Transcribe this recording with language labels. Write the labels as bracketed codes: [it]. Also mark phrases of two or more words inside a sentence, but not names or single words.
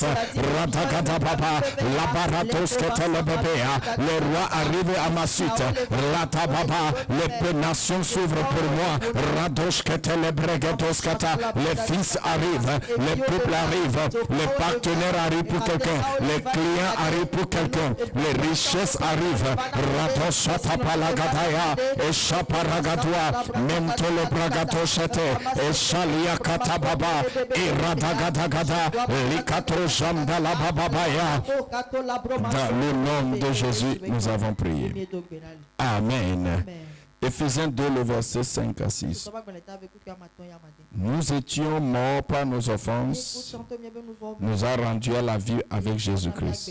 [fr] Radagadababa, Labaratos Katalababea, les rois arrivent à ma suite. Ratababa, les nations s'ouvrent pour moi. Radosh Katalabregados Kata, les fils arrivent, les peuples arrivent, les partenaires arrivent pour quelqu'un, les clients arrivent pour quelqu'un, les richesses arrivent. Ratoshatapalagadaya, et Chaparagadua, Mentolo Bragatoshete, et Shalia Katababa, et Radagadagada, Likato Jambala Bababaya. Dans le nom de Jésus, nous avons prié. Amen. Éphésiens 2, le verset 5 à 6. Nous étions morts par nos offenses, nous a rendus à la vie avec Jésus-Christ.